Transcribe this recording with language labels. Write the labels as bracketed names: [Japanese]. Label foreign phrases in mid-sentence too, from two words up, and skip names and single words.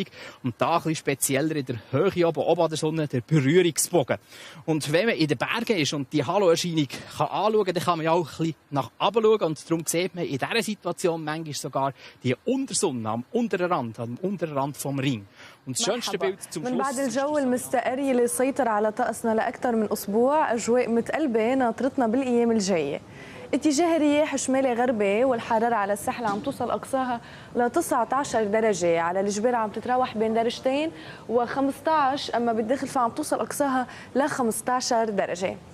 [German] Und da ein bisschen spezieller in der Höhe oben an der Sonne, der Berührungsbogen. Und wenn man in den Bergen ist und die Halo-Erscheinung anschauen kann, dann kann man ja auch ein bisschen nach oben schauen. Und darum sieht man in dieser Situation manchmal sogar die Untersonne am unteren Rand vom Ring. Und das schönste Bild zum Schluss. [Arabic] من بعد الجو المستقر اللي سيطر على طقسنا لأكثر من أسبوع، أجواء متقلبة ناطرتنا بالأيام الجاية. اتجاه الرياح شمالي غربي والحرارة على الساحل عم توصل أقصاها ل 19 درجة، على الجبال عم تتراوح بين درجتين و15، أما بالداخل فعم توصل أقصاها ل 15 درجة.